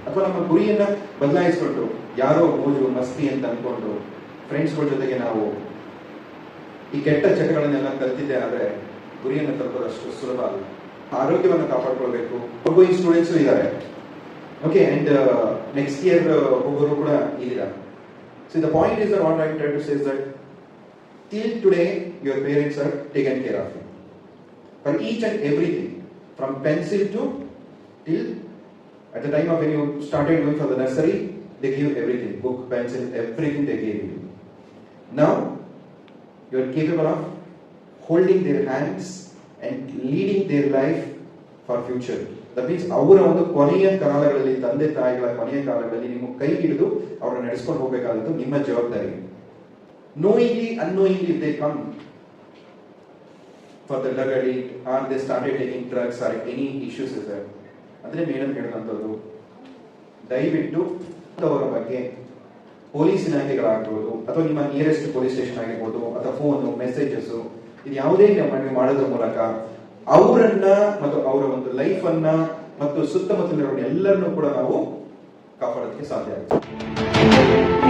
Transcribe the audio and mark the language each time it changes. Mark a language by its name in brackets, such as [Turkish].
[Kannada] ಅಥವಾ ನಮ್ಮ ಗುರಿಯನ್ನ ಬದಲಾಯಿಸ್ಕೊಂಡು ಯಾರೋ ಮೋಜು ಮಸ್ತಿ ಅಂತ ಅನ್ಕೊಂಡು ಫ್ರೆಂಡ್ಸ್ಗಳ ಜೊತೆಗೆ ನಾವು ಈ ಕೆಟ್ಟ ಚಟಗಳನ್ನೆಲ್ಲ ಕಲ್ತಿದ್ದೆ ಆದ್ರೆ ಗುರಿಯನ್ನು ತಲುಪೋದಷ್ಟು ಸುಲಭ ಅಲ್ಲ. ಆರೋಗ್ಯವನ್ನು ಕಾಪಾಡ್ಕೊಳ್ಬೇಕು. ಒಬ್ಬ ಸ್ಟೂಡೆಂಟ್ಸ್ ಇದ್ದಾರೆ, ಓಕೆ, [English] and next year [Kannada] ಒಬ್ಬರು ಕೂಡ ಇದ್ದೀರಾ. [English] So the point is what I try to say that till today your parents are taken care of you for each and everything, from pencil to till at the time of when you started going for the nursery, they give everything, book, pencil, everything they gave you. Now you are capable of holding their hands and leading their life for future. That means [Kannada] ಅವರ ಒಂದು ಕೊನೆಯ ಕಾಲಗಳಲ್ಲಿ, ತಂದೆ ತಾಯಿಗಳ ಕೊನೆಯ ಕಾಲಗಳಲ್ಲಿ ನಿಮ್ಮ ಕೈ ಹಿಡಿದು ಅವರನ್ನು ನಡೆಸ್ಕೊಂಡು ಹೋಗಬೇಕಾದದ್ದು ನಿಮ್ಮ ಜವಾಬ್ದಾರಿ. [English] Knowingly, unknowingly, they come for the drug addict or they started taking drugs or any issues is there. [Kannada] ಅಂದ್ರೆ ಮೇಡಮ್ ಹೇಳಿದಂಥದ್ದು, ದಯವಿಟ್ಟು ಅವರ ಬಗ್ಗೆ ಪೊಲೀಸ್ ಇಲಾಖೆಗಳಾಗ್ಬೋದು ಅಥವಾ ನಿಮ್ಮ ನಿಯರೆಸ್ಟ್ ಪೊಲೀಸ್ ಸ್ಟೇಷನ್ ಆಗಿರ್ಬೋದು ಅಥವಾ ಫೋನು ಮೆಸೇಜಸ್ ಇದು ಯಾವುದೇ ನಮಗೆ ಮಾಡೋದ್ರ ಮೂಲಕ ಅವರನ್ನ ಮತ್ತು ಅವರ ಒಂದು ಲೈಫ್ ಅನ್ನ ಮತ್ತು ಸುತ್ತಮುತ್ತಲಿನ ಎಲ್ಲರನ್ನೂ ಕೂಡ ನಾವು ಕಾಪಾಡೋದಕ್ಕೆ ಸಾಧ್ಯ ಆಗುತ್ತೆ.